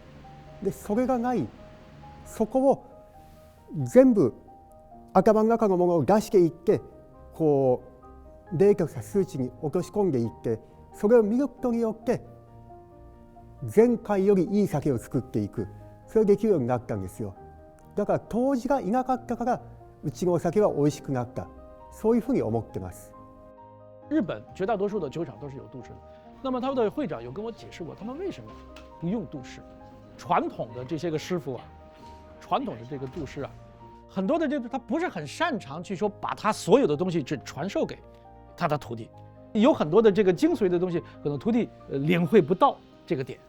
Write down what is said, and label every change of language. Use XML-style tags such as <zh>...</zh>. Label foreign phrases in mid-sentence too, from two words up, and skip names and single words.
<ja>でそれがない、そこを全部頭の中のものを出していって、データや数値に落とし込んでいって、それを見ることによって前回よりいい酒を作っていく、それができるようになったんですよ。だから杜氏がいなかったからうちのお酒は美味しくなった、そういうふうに思ってます。</ja> <zh>日本绝大多数的酒厂都是有杜氏的，那么他们的会长有跟我解释过，他们为什么不用杜氏。传统的这些个师傅啊，传统的这个杜氏啊，很多的他不是很擅长去说把他所有的东西只传授给他的徒弟，有很多的这个精髓的东西，可能徒弟领会不到这个点。</zh>